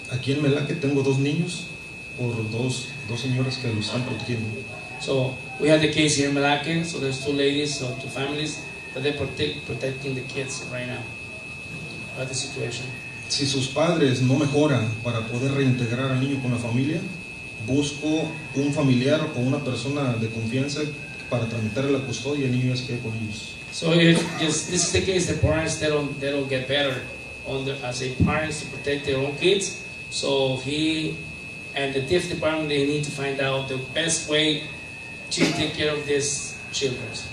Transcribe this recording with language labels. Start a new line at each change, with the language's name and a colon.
Spanish: Aquí en Melaque tengo dos niños por dos señoras que los están protegiendo.
English: So we have the case here in Malacca, so there's two ladies, so two families that they're protecting the kids right now. About the situation.
Spanish: Si sus padres no mejoran para poder reintegrar al niño con la familia, busco un familiar o una persona de confianza para tramitar la custodia y el niño ya se quede con ellos.
English: So if this is the case, the parents they don't get better as a parents to protect their own kids. So he and the DIF department, they need to find out the best way to take care of these children.